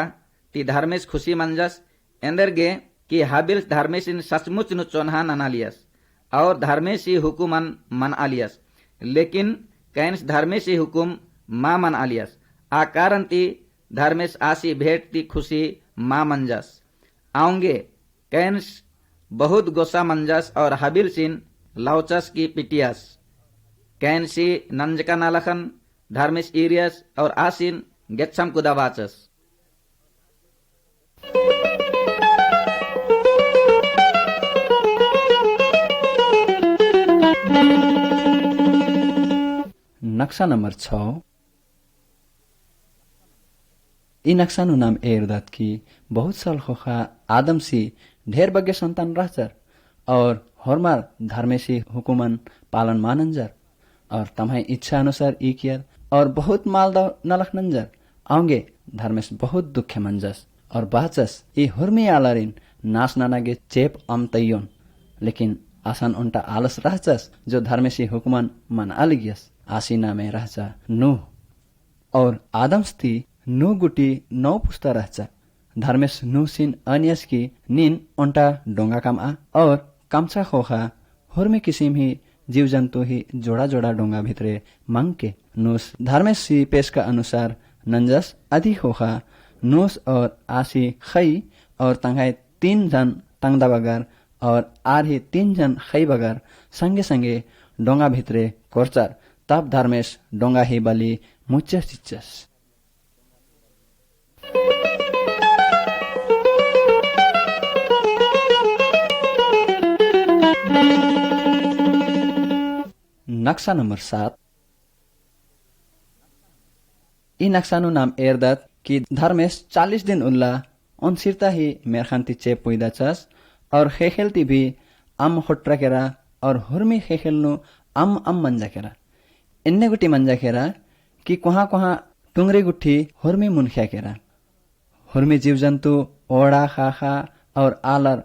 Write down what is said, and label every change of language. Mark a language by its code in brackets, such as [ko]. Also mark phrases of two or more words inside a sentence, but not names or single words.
[kru] ती धार्मिस खुशी मंजस एंदरगे कि हबिल्स धार्मिसिन सचमुच नु चोन्हा ननालियस और धर्मेसी हुकुमन मन आलियस लेकिन कैन्स धर्मेसी हुकुम मा मन आलियस आ कारण ती धर्मेश आसी भेट ती खुशी मा मंजस आऊंगे कैन्स बहुत गोसा मंजस और हबिल सिन लाउचस की पिटियस कैन्सी नंजका नालखन धर्मेश इरियस और आसिन गेत्सम कुदावाचस नक्शा नंबर 6 ई नक्शानु नाम एरदात की बहुत साल खोखा आदम सी ढेर बग्गे संतान रहचर और हरमार धर्मेसी हुकुमन पालन मानंजर और तम्हाई इच्छा अनुसार ई कियर और बहुत मालदा नलख नंजर आऊंगे धर्मेश बहुत दुखे मंजस और बाचस ई हुर्मी आलारिन नास नानागे चेप अम तैयोन लेकिन आसान उन्टा आलस रहचस जो धर्मेसी हुकुमन मन आलिगियस आसीना में रहचा नूह और आदमस्ती नू गुटी 9 पुस्ता रहचा धर्मेश नू सिन अनियस की निन उन्टा डोंगा काम आ और कामचा खोखा हुर्मी किसिम ही जीव जंतु ही जोड़ा जोड़ा डोंगा भितरे मांग के नूस धर्मेश सी पेश का अनुसार नंजस आदि खोखा नूस और आसी खई और तंगाई 3 जन तंगदा बगर और आर ही 3 जन खई बगर संगे संगे डोंगा भितरे कोरचार तब धर्मेश डोंगा ही बली मुच्चस चिच्चस नक्शा नंबर 7 ई नक्शानु नाम एरदात कि धर्मेश 40 दिन उल्ला अनसिरता ही मेरखान्ति चेप पुइदाचस और खेखेलती भी अम होट्रा केरा और हुर्मी खेखेलनु अम मंजा केरा इन्ने गुटी मंजा केरा कि कुहा कुहा टुंगरी गुठी हुर्मी मुनख्या केरा हुर्मी जीव जंतु ओड़ा खाखा और आलर